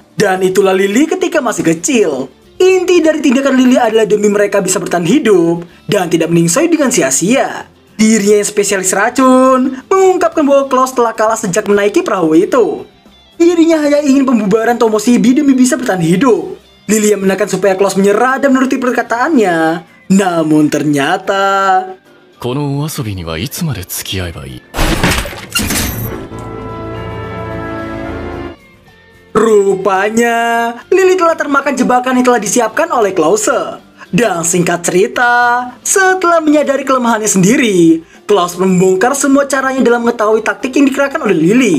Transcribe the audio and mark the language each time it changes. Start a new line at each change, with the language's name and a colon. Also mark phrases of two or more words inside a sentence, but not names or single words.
Indonesian: Dan itulah Lily ketika masih kecil. Inti dari tindakan Lily adalah demi mereka bisa bertahan hidup dan tidak meningsoi dengan sia-sia. Dirinya yang spesialis racun mengungkapkan bahwa Klaus telah kalah sejak menaiki perahu itu. Dirinya hanya ingin pembubaran Tomoshibi demi bisa bertahan hidup. Lily yang menekan supaya Klaus menyerah dan menuruti perkataannya. Namun ternyata
Japanese: このお遊びにはいつまで付き合えばいい。
Indonesian: rupanya Lily telah termakan jebakan yang telah disiapkan oleh Klause. Dan singkat cerita, setelah menyadari kelemahannya sendiri, Klaus membongkar semua caranya dalam mengetahui taktik yang dikerahkan oleh Lily.